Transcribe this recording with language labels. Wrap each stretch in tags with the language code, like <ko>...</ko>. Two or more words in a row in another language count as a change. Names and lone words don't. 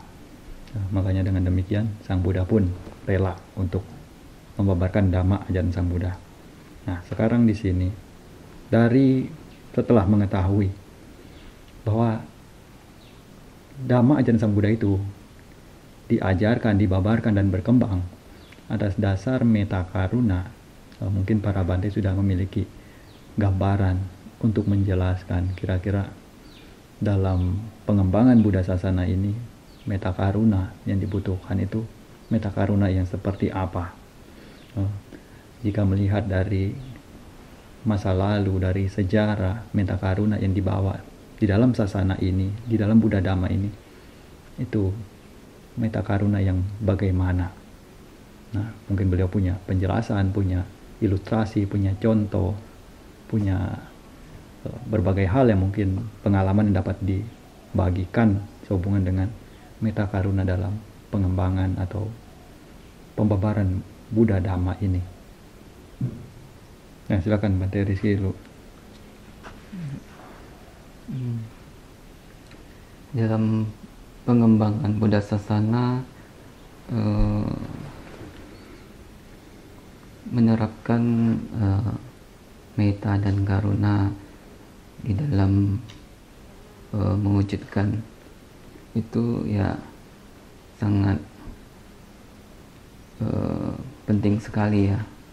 <id>Makanya dengan demikian Sang Buddha pun rela untuk membabarkan Dhamma ajaran Sang Buddha. Nah, sekarang di sini setelah mengetahui bahwa Dhamma ajaran Sang Buddha itu diajarkan, dibabarkan dan berkembang atas dasar</id> <pi>metta karuna,</pi> <id>mungkin para Bante sudah memiliki gambaran untuk menjelaskan kira-kira dalam pengembangan Buddha Sasana ini</id> <pi>metta karuna</pi> <id>yang dibutuhkan itu</id> <pi>metta karuna</pi> <id>yang seperti apa. Jika melihat dari masa lalu, dari sejarah</id> <pi>metta karuna</pi> <id>yang dibawa di dalam sasana ini, di dalam Buddha Dhamma ini, itu</id> <pi>metta karuna</pi> <id>yang bagaimana. Nah, mungkin beliau punya penjelasan, punya ilustrasi, punya contoh, punya berbagai hal yang mungkin pengalaman yang dapat dibagikan sehubungan dengan</id> <pi>metta karuna</pi> <id>dalam pengembangan atau pembabaran Buddha Dhamma ini. Nah, silakan Bante Rizky dulu. Dalam pengembangan Buddha Sasana menerapkan metta dan karuna di dalam mewujudkan itu ya sangat penting sekali ya.</id>